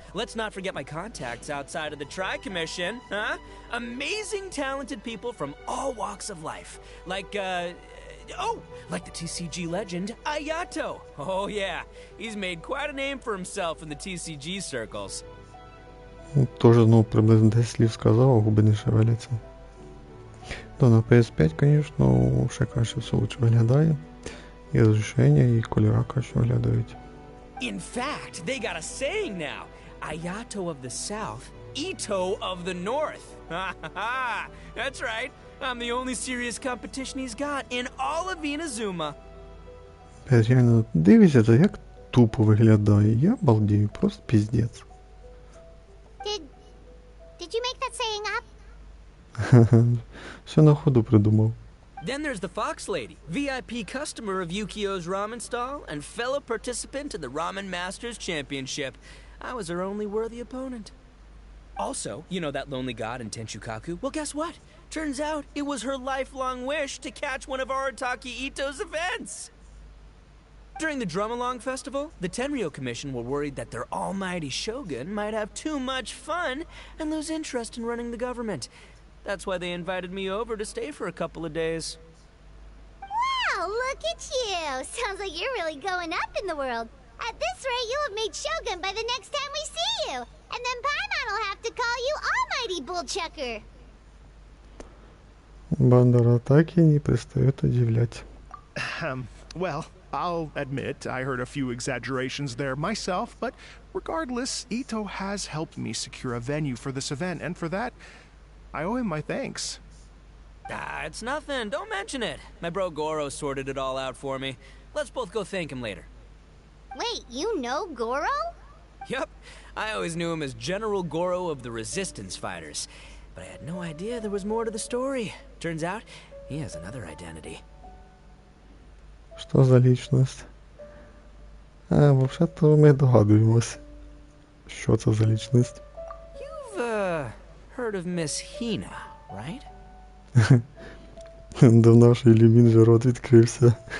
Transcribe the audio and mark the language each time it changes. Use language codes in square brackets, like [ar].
[en] Let's not forget my contacts outside of the Tri-Commission, huh? Amazing, talented people from all walks of life. Like the TCG legend, Ayato. Oh yeah, he's made quite a name for himself in the TCG circles. [uk] Тоже, ну, приблизно 10 слів сказав, а губи не шевеляться. Да, на PS5, звісно, ще краще все лучше виглядає. І розрішення, і кольора краще виглядають. [en] In fact, they got a saying now. Ayato of the South, Ito of the North. Ha ha ha! That's right. I'm the only serious competition he's got in all of Inazuma. [uk] Реально, дивіться, це як тупо виглядає. Я балдію, просто піздець. [en] Did you make that saying up? [uk] Все на ходу придумав. [en] Then there's the Fox Lady, VIP customer of Yukio's ramen stall and fellow participant in the Ramen Masters Championship. I was her only worthy opponent. Also, you know that lonely god in Tenchukaku? Well, guess what? Turns out it was her lifelong wish to catch one of Arataki Ito's events. During the Drum-Along Festival, the Tenryo Commission were worried that their almighty shogun might have too much fun and lose interest in running the government. That's why they invited me over to stay for a couple of days. Look at you! Sounds like you're really going up in the world. At this rate, you'll have made Shogun by the next time we see you. And then Paimon will have to call you Almighty Bullchucker. [ru] Банда Аратаки не перестает удивлять. [en] Well, I'll admit I heard a few exaggerations there myself, but regardless, Ito has helped me secure a venue for this event, and for that, I owe him my thanks. Ah, it's nothing. Don't mention it. My bro Goro sorted it all out for me. Let's both go thank him later. Wait, you know Goro? Yep. I always knew him as General Goro of the Resistance Fighters. But I had no idea there was more to the story. Turns out, he has another identity. [uk] Що за лічність? Взагалі-то ми догадуємось, що це за лічність. [en] You've, heard of Miss Hina, right? [uk] До нашої Лімін же рот відкрився.